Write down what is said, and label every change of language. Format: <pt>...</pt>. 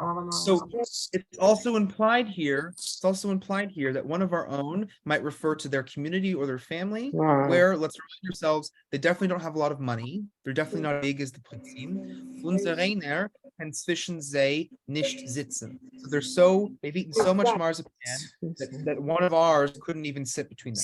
<en>So it's also implied here. It's also implied here that one of our own might refer to their community or their family. Where, let's remind ourselves, they definitely don't have a lot of money. They're definitely not as big as the Prinzim.</en> <yi>Unser einer kann zwischen sie nicht sitzen.</yi> <en>So they've eaten so much marzipan that one of ours couldn't even sit between them.</en>